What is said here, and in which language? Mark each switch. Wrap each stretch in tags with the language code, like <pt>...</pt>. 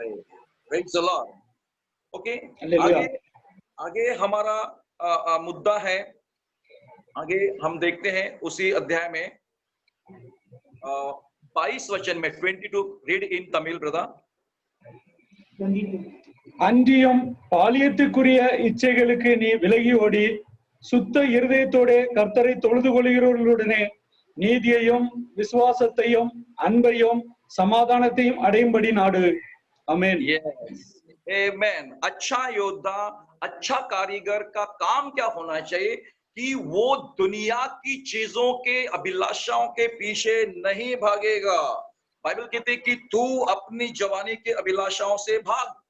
<hi>करे।</hi> <en>Praise the Lord. Okay, hallelujah.</en> <hi>आगे हमारा मुद्दा है, आगे हम देखते हैं उसी अध्याय में 22 वचन में 22,</hi> <en>Read in Tamil brother. 22.</en> <ta>அன்றியும் பாலியத்துக்குரிய இச்சைகளுக்கு நீ விலகி ஓடி சுத்த இருதயத்தோட கர்த்தரை தொழுது கொள்கிறவர்களுடனே நீதியையும் விசுவாசத்தையும் அன்பையும் சமாதானத்தையும் அடையும்படி நாடு। ஆமென்।</ta> <en>Amen.</en> <hi>अच्छा योद्धा, अच्छा कारीगर का काम क्या होना चाहिए कि वो दुनिया की चीजों के अभिलाषाओं के पीछे नहीं भागेगा। बाइबल कहती है कि तू अपनी जवानी के अभिलाषाओं से भाग।</hi>